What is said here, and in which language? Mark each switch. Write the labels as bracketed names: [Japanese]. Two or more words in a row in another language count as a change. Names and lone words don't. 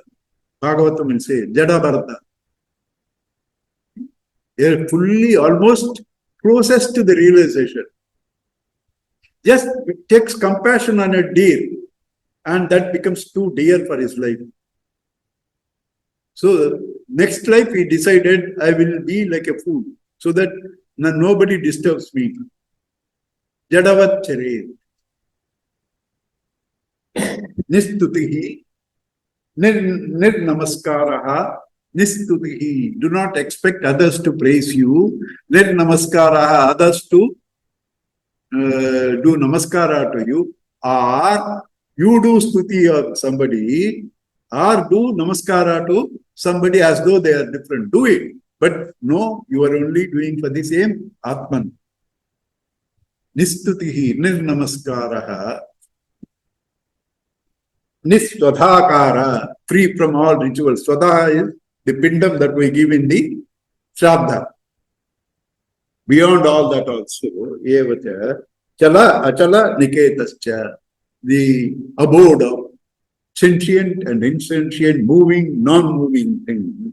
[English] Bhagavatam will say, Jadabharata. They are fully, almost closest to the realization. Just takes compassion on a deer, and that becomes too dear for his life. So next life he decided I will be like a fool so that nobody disturbs me. [Sanskrit] Jadavat chare. Nistutihi. Nir namaskaraha. Nistutihi. [English] Do not expect others to praise you. [Sanskrit] Nir namaskaraha. [English] Others to do namaskara to you. Or you do stuti of somebody. Or do namaskara to somebody as though they are different. Do it. But no, you are only doing for the same Atman. [Sanskrit] Nistutihi. Nir namaskaraha. [English] Niswadhakara, free from all rituals. Swadha is the pindam that we give in the Shraddha. Beyond all that also, [Sanskrit] Evacha, Chala, Achala, Niketascha, [English] the abode of sentient and insentient, moving, non-moving thing.